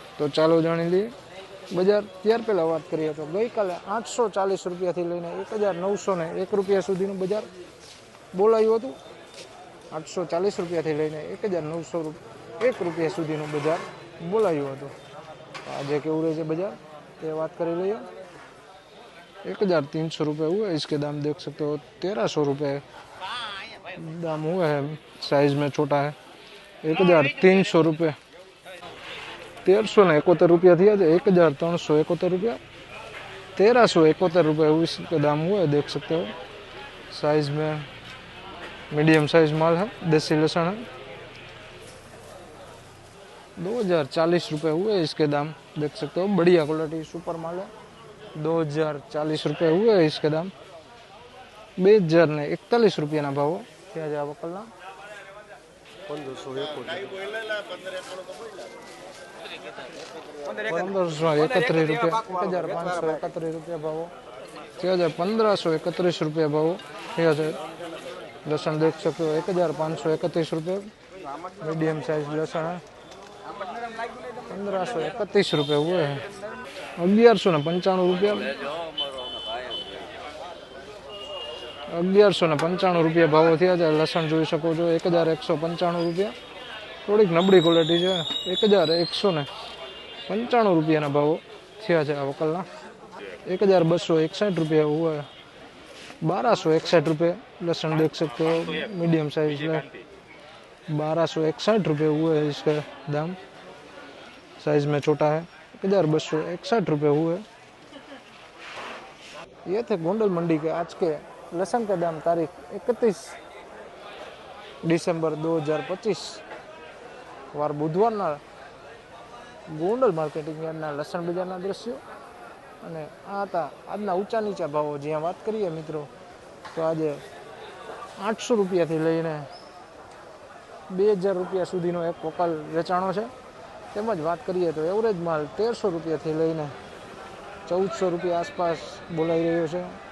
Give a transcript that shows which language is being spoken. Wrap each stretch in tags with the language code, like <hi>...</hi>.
<gu>તો ચાલો જાણી લઈએ બજાર. ત્યાર પહેલાં વાત કરીએ તો ગઈકાલે 840 રૂપિયાથી લઈને 1901 રૂપિયા સુધીનું બજાર બોલાયું હતું. 840 રૂપિયાથી લઈને 1901 રૂપિયા સુધીનું બજાર બોલાયું હતું. આજે કેવું રહે છે બજાર તે વાત કરી લઈએ.</gu> <hi>1300 रुपये हुए, इसके दाम देख सकते हो 1300 रुपये दाम हुए हैं. साइज में छोटा है. 1300 रुपये 1371 रुपया थी. 1371 रुपया 1371 रुपये इसके दाम हुए, देख सकते हो. साइज में मीडियम साइज माल है, देसी लहसुन है. 2040 रुपये हुए इसके दाम, देख सकते हो. बढ़िया क्वालिटी सुपर माल है. 2040 रुपये हुए इसके दाम.</hi> <gu>2041 रुपयाના ભાવો થયા છે આ વકલના. 1531 રૂપિયા 1531 રૂપિયા ભાવો થયા છે. 1531 રૂપિયા ભાવો થયા છે. લસણ દેખ</gu> <hi>सकते हो 1531 रुपये मीडियम साइज लहसुन है. 1531 रुपये हुए हैं.</hi> <gu>1195 रुपया 1195 રૂપિયા ભાવો થયા છે. લસણ જોઈ શકો છો 1195 રૂપિયા. થોડીક નબળી ક્વોલિટી છે. 1195 રૂપિયાના ભાવો થયા છે આ વકલના.</gu> <hi>1261 रुपया हुआ है. 1261 रुपये लहसुन देख सकते हो मीडियम साइज है. 1261 रुपये हुए हैं इसका दाम. साइज में छोटा है. 1261 रुपये हुए. ये थे गोंडल मंडी के आज के लहसुन के दाम तारीख 31 दिसंबर 2025</hi> <gu>વાર બુધવારના ગોંડલ માર્કેટિંગ યાર્ડના લસણ બજારના દ્રશ્યો. અને આ હતા આજના ઊંચા નીચા ભાવો. જ્યાં વાત કરીએ મિત્રો તો આજે 800 રૂપિયાથી લઈને 2000 રૂપિયા સુધીનો એક વકલ વેચાણો છે. તેમજ વાત કરીએ તો એવરેજ માલ 1300 રૂપિયાથી લઈને 1400 રૂપિયા આસપાસ બોલાઈ રહ્યો છે.</gu>